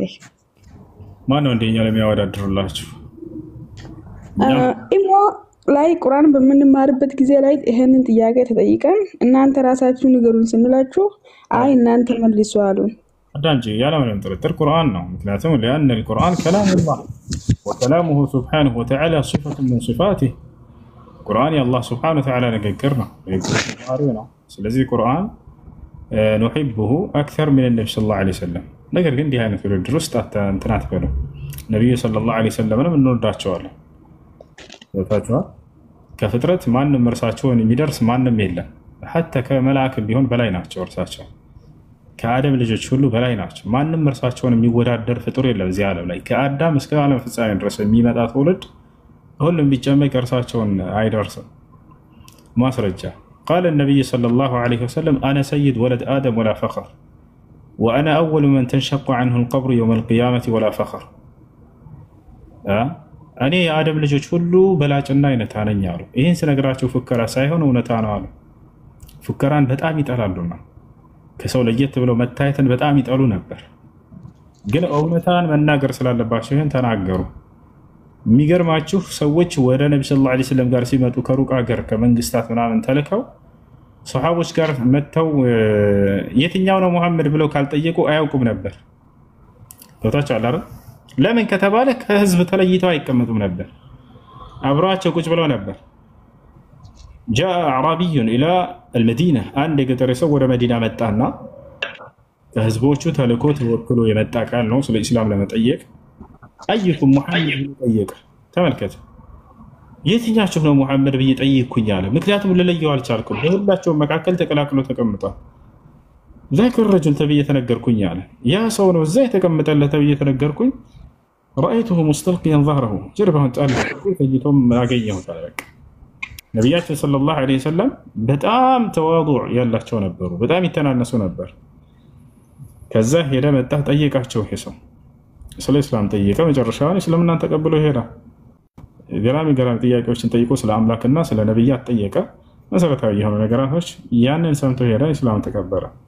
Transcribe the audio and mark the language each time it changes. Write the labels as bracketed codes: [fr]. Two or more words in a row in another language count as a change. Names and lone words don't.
[am] ማን ነው እንደኛ ለሚያወዳድሩላችሁ? ኢሞ ላይ ቁርአን በምንማርበት ጊዜ ላይ ይሄንን ጥያቄ ተጠይቀን እናንተ ራሳችሁ ንገሩን ስንላችሁ አይ እናንተ መልሱ አሉን። አዳንጂ ያለምንም ጥርጥር ቁርአን ነው። ምክንያቱም [ar] لأن القرآن كلام الله وكلامه سبحانه وتعالى صفة من صفاته [am] ቁርአን የአላህ [ar] سبحانه وتعالى [am] ንግግር ነው። ስለዚህ ቁርአን [ar] نحبه أكثر من النبي صلى الله عليه وسلم [am] ነገር ግን እንዲህ አይነት ውድድር ውስጥ እንትን አትበሉ። ነብዩ [ar] صلى الله عليه وسلم [am] እንወዳቸዋለን። ወታቸዋ ከፍጥረት ማንም እርሳቸውን የሚደርስ ማንም የለም። حتى ከመላእክ ቢሆን በላይ ናቸው። እርሳቸው ከአደም ልጆች ሁሉ በላይ ናቸው። ማንም እርሳቸውን የሚወዳደር ፍጡር የለም እዚህ ዓለም ላይ ከአዳም እስከ ዓለም ፍጻሜ ድረስ የሚመጣ ትውልድ ሁሉም ቢጨመቅ እርሳቸውን አይደርስም። ማስረጃ [ar] قال النبي صلى الله عليه وسلم أنا سيد ولد آدم ولا فخر وأنا أول من تنشق عنه القبر يوم القيامة ولا فخر أنا آدم [am] ልጆች ሁሉ በላጭና አይነት አነኝ አሉ። ይህን ስነግራቸው ፉከራ ሳይሆን እውነታ ነው አሉ። ፉከራን በጣም ይጠላሉና ከሰው ለየት ብለው መታየትን በጣም ይጠሉ ነበር። ግን እውነታን መናገር ስላለባቸው ይህን ተናገሩ። የሚገርማችሁ ሰዎች ወደ ነብዩ [ar] صلى الله عليه وسلم [am] ጋር ሲመጡ ከሩቅ ሀገር ከመንግስታት ምናምን ተልከው ሱሐቦች ጋር መተው የትኛው ነው መሐመድ ብለው ካልጠየቁ አያውቁም ነበር። ወታች አላረ ለምን ከተባለ ከህዝብ ተለይተው አይቀመጡም ነበር። አብራቸው ቁጭ ብለው ነበር። [ar] جاء اعرابي الى [am] المدينه አንድ የገጠር ሰው ወደ መዲና መጣና ከህዝቦቹ ተልኮ ተወክሎ የመጣ ቃል ነው ስለ እስላም ለመጠየቅ [ar] أيكم محمد [am] ጠየቀ። ተመልከቱ የትኛችሁ ነው ሙሐመድ ብዬ ጠይቅኩኝ አለ። ምክንያቱም ለለየው አልቻልኩም። በሁላቸው መካከል ተቀላቅሎ ተቀምጧል። [ar] ذاك الرجل [am] ተብዬ ተነገርኩኝ አለ። ያ ሰው ነው እዛ የተቀመጠለት ተብዬ ተነገርኩኝ። [ar] رايته مستلقيا ظهره جربه [am] ጣል ከይቶም አገኘው ታረቅ። ነብያችን [ar] صلى الله عليه وسلم [am] በጣም ተዋዱዕ ያላቸው ነበሩ። በጣም ይተናነሱ ነበር። ከዛ ሄደ መጣ ጠየቃቸው። ሰው ስለ እስላም ጠየቀ። መጨረሻው እስልምናን ተቀብሎ ሄደ። ገራሚ ጥያቄዎችን ጠይቆ ስለ አምላክና ስለ ነብያት ጠየቀ። መሰረታዊ የሆኑ ነገራቶች ያንን ሰምቶ ሄደ። እስላም ተቀበለ።